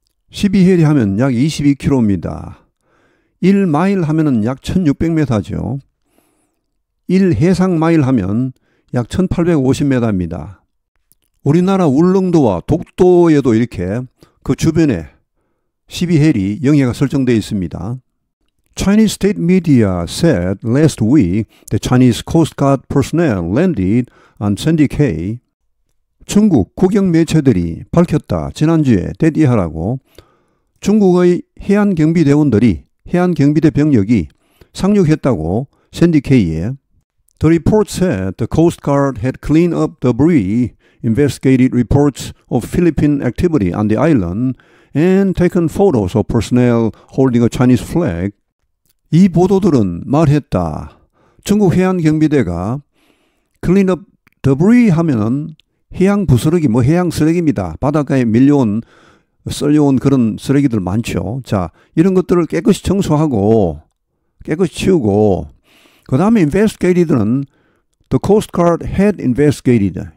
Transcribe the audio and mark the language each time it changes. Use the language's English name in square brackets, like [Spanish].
[Korean] 12헬이 하면 약 22km입니다. 1마일 하면 약 1600m죠. 1해상마일 하면 약 1850m입니다. 우리나라 울릉도와 독도에도 이렇게 그 주변에 12헬이 영해가 설정되어 있습니다. [English] Chinese state media said last week that Chinese Coast Guard personnel landed on Sandy Cay. [Korean] 중국 국영 매체들이 밝혔다. 지난주에 대디하라고 중국의 해안경비대원들이 해안경비대 병력이 상륙했다고 [English] 샌디 K의 The report said the Coast Guard had cleaned up debris, investigated reports of Philippine activity on the island, and taken photos of personnel holding a Chinese flag. [Korean] 이 보도들은 말했다. 중국 해안경비대가 [English] clean up debris [Korean] 하면은 해양 부스러기, 해양 쓰레기입니다. 바닷가에 밀려온, 썰려온 그런 쓰레기들 많죠. 자, 이런 것들을 깨끗이 청소하고, 깨끗이 치우고, 그 다음에 investigated는 [English] the Coast Guard had investigated.